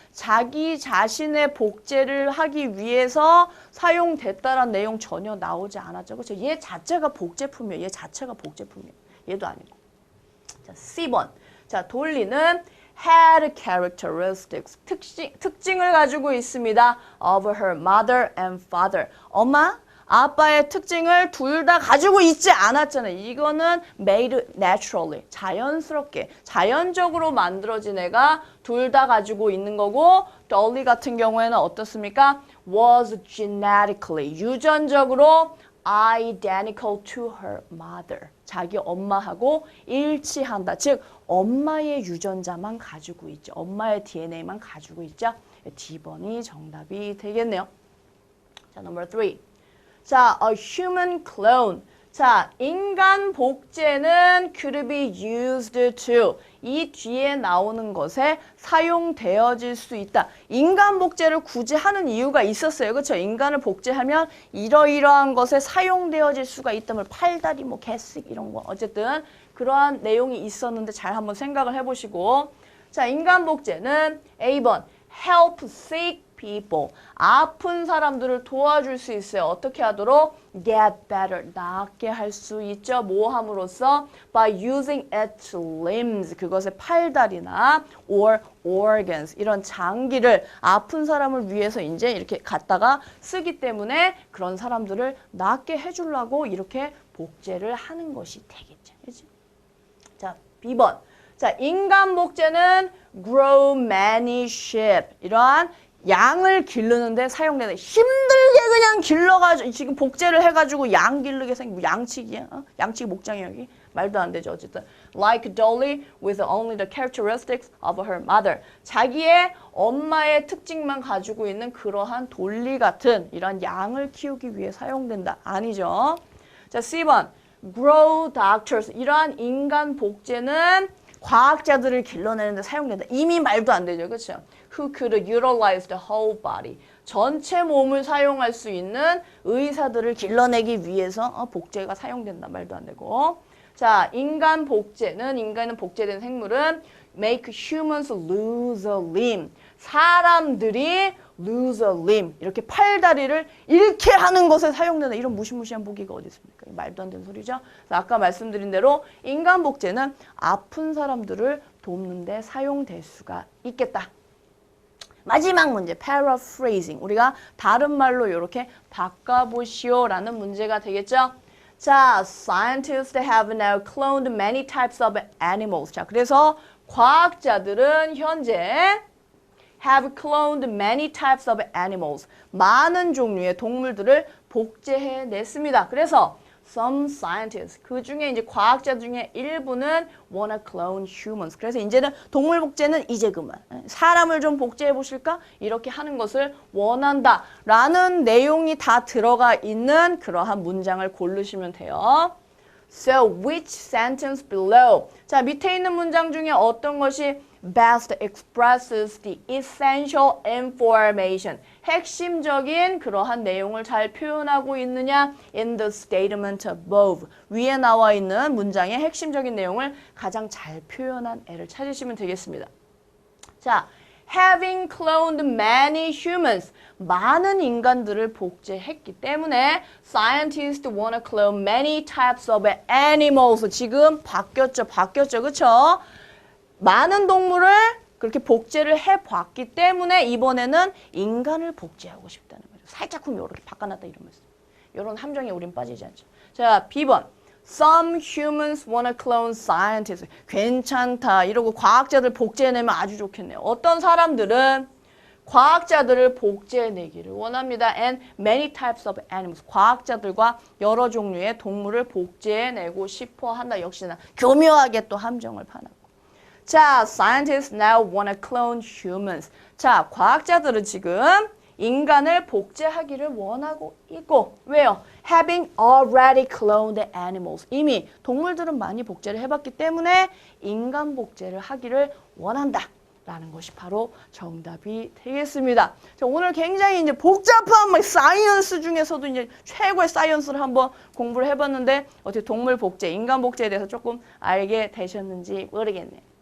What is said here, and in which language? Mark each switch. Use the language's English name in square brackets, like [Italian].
[Korean] 자기 자신의 복제를 하기 위해서 사용됐다라는 내용 전혀 나오지 않았죠. 그렇죠? 얘 자체가 복제품이에요. 얘 자체가 복제품이에요. 얘도 아니고. 자, C번. 자, 돌리는 [English] had characteristics. [Korean] 특징을 가지고 있습니다. [English] Of her mother and father. [Korean] 엄마, 아빠의 특징을 둘 다 가지고 있지 않았잖아요. 이거는 [English] made naturally, [Korean] 자연스럽게, 자연적으로 만들어진 애가 둘 다 가지고 있는 거고, Dolly 같은 경우에는 어떻습니까? [English] Was genetically, [Korean] 유전적으로 [English] identical to her mother. [Korean] 자기 엄마하고 일치한다. 즉, 엄마의 유전자만 가지고 있죠. 엄마의 DNA만 가지고 있죠. D번이 정답이 되겠네요. 자, [English] number 3. [Korean] 자, [English] a human clone. [Korean] 자, 인간 복제는 [English] could be used to. [Korean] 이 뒤에 나오는 것에 사용되어질 수 있다. 인간 복제를 굳이 하는 이유가 있었어요. 그렇죠? 인간을 복제하면 이러이러한 것에 사용되어질 수가 있다면 팔다리, 뭐 개식 이런 거. 어쨌든 그러한 내용이 있었는데 잘 한번 생각을 해보시고. 자, 인간 복제는 A번 [English] help sick people. [Korean] 아픈 사람들을 도와줄 수 있어요. 어떻게 하도록? [English] Get better. [Korean] 낫게 할 수 있죠. 뭐 함으로써? [English] By using its limbs. [Korean] 그것의 팔다리나 [English] or organs. [Korean] 이런 장기를 아픈 사람을 위해서 이제 이렇게 갖다가 쓰기 때문에 그런 사람들을 낫게 해주려고 이렇게 복제를 하는 것이 되겠죠. 그치? 자, B번. 자, 인간 복제는 [English] grow many sheep. [Korean] 이러한 양을 기르는데 사용되는 힘들게 그냥 길러가지고 지금 복제를 해가지고 양 기르게 생긴 양치기야? 양치기 목장이 여기? 말도 안 되죠. 어쨌든 [English] like Dolly with only the characteristics of her mother. [Korean] 자기의 엄마의 특징만 가지고 있는 그러한 돌리 같은 이런 양을 키우기 위해 사용된다. 아니죠. 자, C번 [English] grow doctors. [Korean] 이러한 인간 복제는 과학자들을 길러내는데 사용된다. 이미 말도 안 되죠. 그렇죠? [English] Who could utilize the whole body. [Korean] 전체 몸을 사용할 수 있는 의사들을 길러내기 위해서 복제가 사용된다. 말도 안 되고. 자, 인간은 복제된 생물은 [English] make humans lose a limb. [Korean] 사람들이 [English] lose a limb. [Korean] 이렇게 팔다리를 잃게 하는 것에 사용되는 이런 무시무시한 보기가 어디 있습니까? 말도 안 되는 소리죠. 아까 말씀드린 대로 인간 복제는 아픈 사람들을 돕는 데 사용될 수가 있겠다. 마지막 문제, paraphrasing. 우리가 다른 말로 이렇게 바꿔보시오라는 문제가 되겠죠. [English] 자, scientists have now cloned many types of animals. [Korean] 자, 그래서 과학자들은 현재 [English] have cloned many types of animals. [Korean] 많은 종류의 동물들을 복제해냈습니다. 그래서 [English] some scientists, [Korean] 그 중에 이제 과학자 중에 일부는 [English] wanna clone humans. [Korean] 그래서 이제는 동물 복제는 이제 그만. 사람을 좀 복제해 보실까? 이렇게 하는 것을 원한다. 라는 내용이 다 들어가 있는 그러한 문장을 고르시면 돼요. [English] So, which sentence below? [Korean] 자, 밑에 있는 문장 중에 어떤 것이 [English] best expresses the essential information. [Korean] 핵심적인 그러한 내용을 잘 표현하고 있느냐? [English] In the statement above. [Korean] 위에 나와 있는 문장의 핵심적인 내용을 가장 잘 표현한 애를 찾으시면 되겠습니다. [English] 자, having cloned many humans. [Korean] 많은 인간들을 복제했기 때문에 [English] scientists wanna clone many types of animals. [Korean] 지금 바뀌었죠. 그쵸? 많은 동물을 그렇게 복제를 해봤기 때문에 이번에는 인간을 복제하고 싶다는 거죠. 살짝쿵 이렇게 바꿔놨다 이러면서. 이런 함정에 우린 빠지지 않죠. 자, B번. [English] Some humans wanna clone scientists. [Korean] 괜찮다. 이러고 과학자들 복제해내면 아주 좋겠네요. 어떤 사람들은 과학자들을 복제해내기를 원합니다. [English] And many types of animals. [Korean] 과학자들과 여러 종류의 동물을 복제해내고 싶어 한다. 역시나 교묘하게 또 함정을 파놨고. [English] 자, scientists now wanna clone humans. [Korean] 자, 과학자들은 지금 인간을 복제하기를 원하고 있고 왜요? [English] Having already cloned animals. [Korean] 이미 동물들은 많이 복제를 해봤기 때문에 인간 복제를 하기를 원한다. 라는 것이 바로 정답이 되겠습니다. 자, 오늘 굉장히 이제 복잡한 사이언스 중에서도 이제 최고의 사이언스를 한번 공부를 해봤는데 어떻게 동물 복제, 인간 복제에 대해서 조금 알게 되셨는지 모르겠네요.